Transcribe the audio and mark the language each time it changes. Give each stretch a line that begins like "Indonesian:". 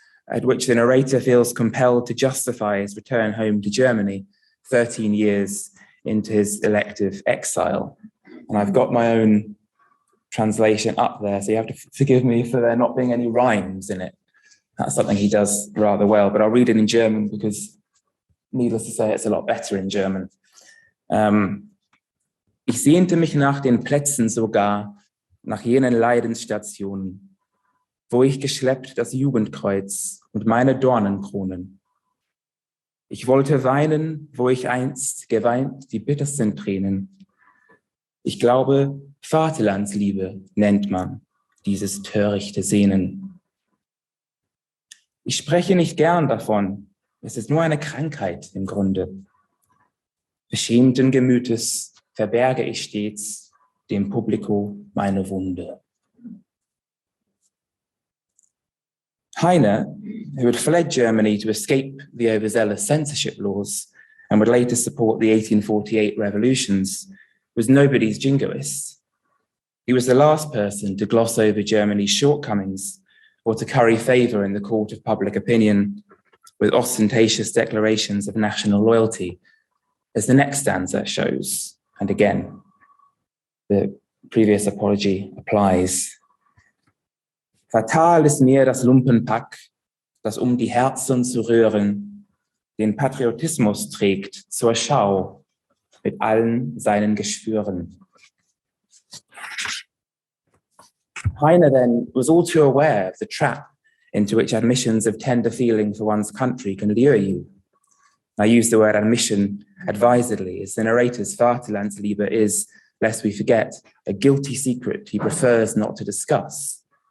English: at which the narrator feels compelled to justify his return home to Germany 13 years into his elective exile. And I've got my own translation up there, so you have to forgive me for there not being any rhymes in it. That's something he does rather well, but I'll read it in German because, needless to say, it's a lot better in German.
German: Ich sehnte mich nach den Plätzen sogar, nach jenen Leidensstationen, wo ich geschleppt das Jugendkreuz und meine Dornenkronen. Ich wollte weinen, wo ich einst geweint die bittersten Tränen. Ich glaube, Vaterlandsliebe nennt man dieses törichte Sehnen. Ich spreche nicht gern davon, es ist nur eine Krankheit im Grunde. Beschämten Gemütes verberge ich stets dem Publiko meine Wunde.
English: Heine, who had fled Germany to escape the overzealous censorship laws and would later support the 1848 revolutions, was nobody's jingoist. He was the last person to gloss over Germany's shortcomings or to curry favor in the court of public opinion with ostentatious declarations of national loyalty, as the next stanza shows. And again, the previous apology applies.
German: Fatal ist mir das Lumpenpack, das die Herzen zu rühren, den Patriotismus trägt zur Schau mit allen seinen Geschwüren.
English: Heine then was all too aware of the trap into which admissions of tender feeling for one's country can lure you. I use the word admission advisedly, as the narrator's Vaterlandsliebe is, lest we forget, a guilty secret he prefers not to discuss.